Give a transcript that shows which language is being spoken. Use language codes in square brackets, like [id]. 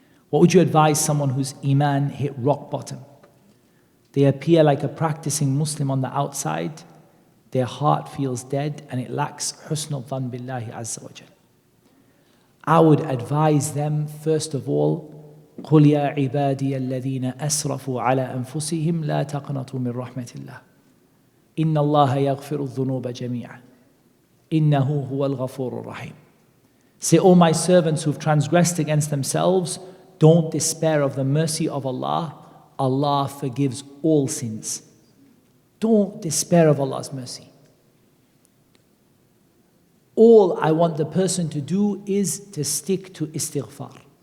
[en] What would you advise someone whose iman hit rock bottom? They appear like a practicing Muslim on the outside, their heart feels dead, and it lacks husnul dhan billahi azza wa jal. I would advise them, first of all, [ar] قل يا عبادي الذين أسرفوا على أنفسهم لا تقنطوا من رحمة الله إن الله يغفر الذنوب جميعا إنه هو الغفور الرحيم. [en] Say, O my servants who've transgressed against themselves, don't despair of the mercy of Allah. Allah forgives all sins. Don't despair of Allah's mercy. All I want the person to do is to stick to istighfar.